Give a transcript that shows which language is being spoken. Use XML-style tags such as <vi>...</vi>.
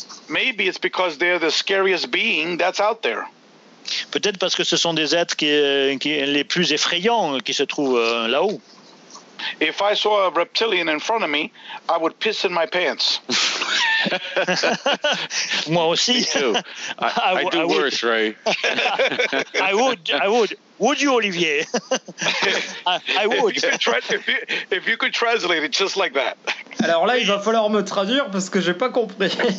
<en>Maybe it's because they're the scariest being that's out there.</en> <fr>Peut-être parce que ce sont des êtres qui les plus effrayants qui se trouvent là-haut.</fr> <en>If I saw a reptilian in front of me, I would piss in my pants.</en> <fr>Moi aussi.</fr> <en>I do worse, Ray. I would. Would you, Olivier? I would. If you could translate it just like that.</en> <fr>Alors là, il va falloir me traduire parce que j'ai pas compris.</fr>